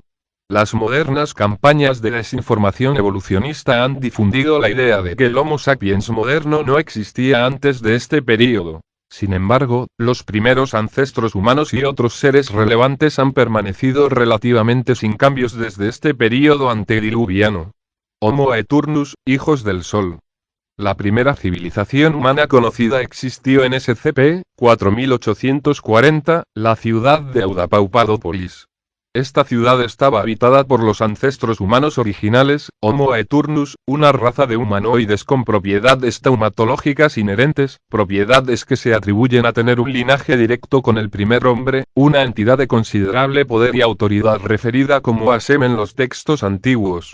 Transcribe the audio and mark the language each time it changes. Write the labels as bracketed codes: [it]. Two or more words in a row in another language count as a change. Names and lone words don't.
[es] Las modernas campañas de desinformación evolucionista han difundido la idea de que el Homo sapiens moderno no existía antes de este período. Sin embargo, los primeros ancestros humanos y otros seres relevantes han permanecido relativamente sin cambios desde este período antediluviano. Homo Eternus, hijos del Sol. La primera civilización humana conocida existió en SCP-4840, la ciudad de Audapaupadopolis. Esta ciudad estaba habitada por los ancestros humanos originales, Homo Eternus, una raza de humanoides con propiedades taumatológicas inherentes, propiedades que se atribuyen a tener un linaje directo con el primer hombre, una entidad de considerable poder y autoridad referida como Asem en los textos antiguos.